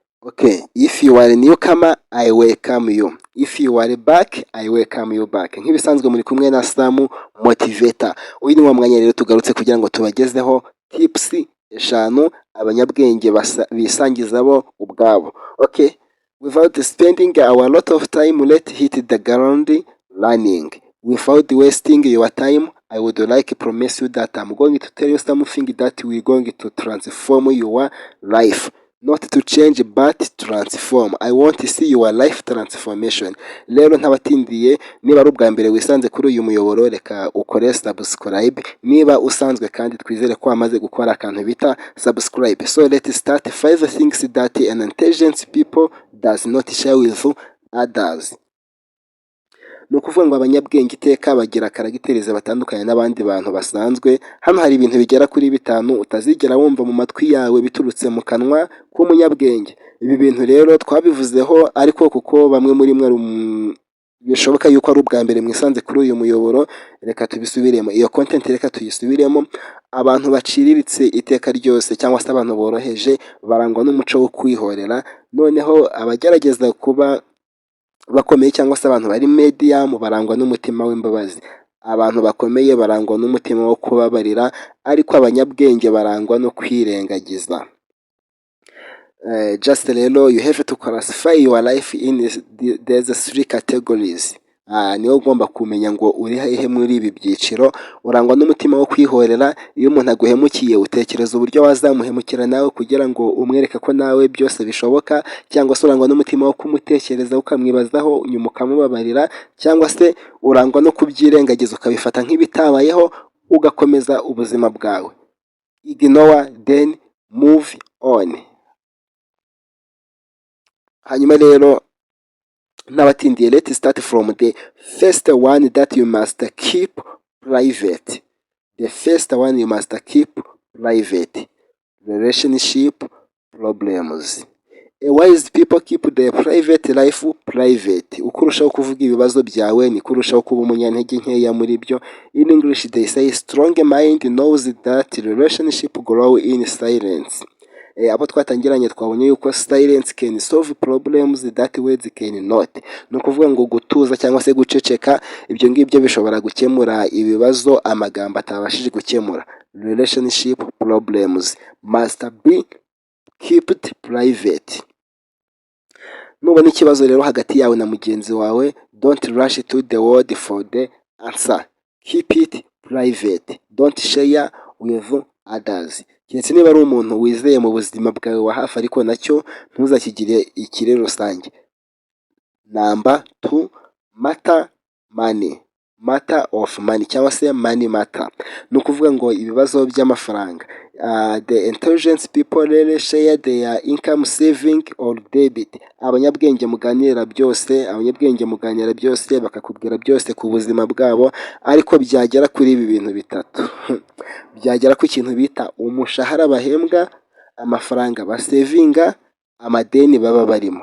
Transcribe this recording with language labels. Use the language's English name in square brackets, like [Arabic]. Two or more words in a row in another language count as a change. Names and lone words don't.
[English] Okay, if you are a newcomer, I welcome you. If you are back, I welcome you back. [Kinyarwanda] Nk'ibisanzwe muri kumwe na Sam Motivator. Uyu ni wa mwanya rero tugarutse kugira ngo tubagezeho tips eshanu abanyabwenge bisangiza bo ubwabo. [English] Okay, without spending a lot of time, let's hit the ground running. Without wasting your time, I would like to promise you that I'm going to tell you something that we're going to transform your life. Not to change but transform. I want to see your life transformation. [Kinyarwanda] Rero ntabatindiye, niba ari ubwa mbere wisanze kuri uyu muyoboro, reka ukore subscribe. Niba usanzwe kandi twizere ko wamaze gukora akantu bita subscribe. [English] So let's start 5 things that an intelligent people does not share with others. [Kinyarwanda] Ni ukuvuga ngo abanyabwenge iteka bagira karagitereza batandukanye n'abandi bantu basanzwe. Hano hari ibintu bigera kuri 5 utazigera wumva mu matwi yawe biturutse mu kanwa k'umunyabwenge. Ibi bintu rero twabivuzeho, ariko kuko bamwe muri mwe bishoboka yuko ari ubwa mbere mwisanze kuri uyu muyoboro, reka tubisubiremo. Iyo content reka tuyisubiremo. Abantu baciriritse iteka ryose cyangwa se abantu boroheje barangwa n'umuco wo kwihorera, noneho abagerageza kuba bakomeye cyangwa se abantu bari medium barangwa n'umutima w'imbabazi. Abantu bakomeye barangwa n'umutima wo kubabarira, ariko abanyabwenge barangwa no kwirengagiza. [English] Just rero you have to classify your life in these 3 categories. [Kinyarwanda] Niyo ugomba kumenya ngo uri hehe muri ibi byiciro. Urangwa n'umutima wo kwihorera. Iyo umuntu aguhemukiye utekereza uburyo wazamuhemukira nawe kugira ngo umwereke ko nawe byose bishoboka, cyangwa se urangwa n'umutima wo kumutekereza ukamwibazaho nyuma ukamubabarira, cyangwa se urangwa no kubyirengagiza ukabifata nk'ibitabayeho ugakomeza ubuzima bwawe. [English] Ignore then move on. [Kinyarwanda] Hanyuma rero n'abatindiye, [English] let's start from the first one that you must keep private. The first one you must keep private: relationship problems. Wise people keep their private life private. [Kinyarwanda] Uko urushaho kuvuga ibibazo byawe ni kurushaho kuba umunyantege nkeya muri byo. [English] In English they say strong mind knows that relationship grow in silence. [Kinyarwanda] Abo twatangiranye twabonye yuko [English] silence can solve problems that words can not. [Kinyarwanda] Ni ukuvuga ngo gutuza cyangwa se guceceka, ibyo ngibyo bishobora gukemura ibibazo amagambo atabashije gukemura. [English] Relationship problems must be kept private. [Kinyarwanda] Nubona ikibazo rero hagati yawe na mugenzi wawe, [English] don't rush to the word for the answer. Keep it private. Don't share with others. [Kinyarwanda] Keretse niba ari umuntu wizeye mu buzima bwawe wa hafi, ariko nacyo ntuzakigire ikiri rusange. [English] Number 2, matter of money [Kinyarwanda] cyangwa se [English] money matter. [Kinyarwanda] Ni ukuvuga ngo ibibazo by'amafaranga. [English] The intelligent people rarely share their income, saving or debit. [Kinyarwanda] Abanyabwenge muganira byose, bakakubwira byose ku buzima bwabo, ariko byagera kuri ibi bintu bitatu. Byagera ku kintu bita umushahara bahembwa, amafaranga basevinga, amadeni baba barimo.